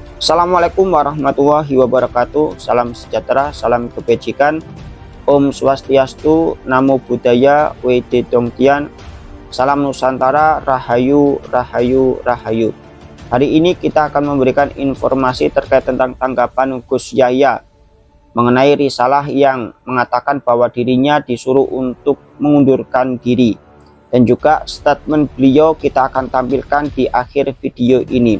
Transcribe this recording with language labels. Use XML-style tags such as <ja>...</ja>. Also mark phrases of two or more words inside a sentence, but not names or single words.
<ar>Assalamualaikum warahmatullahi wabarakatuh.</ar> <id>Salam sejahtera, salam kebajikan,</id> <ban>Om Swastiastu,</ban> <pi>Namo Buddhaya,</pi> <zh>Wede Dongtian,</zh> <id>Salam Nusantara, Rahayu, Rahayu, Rahayu. Hari ini kita akan memberikan informasi terkait tentang tanggapan Gus Yahya mengenai risalah yang mengatakan bahwa dirinya disuruh untuk mengundurkan diri. Dan juga statement beliau kita akan tampilkan di akhir video ini.</id>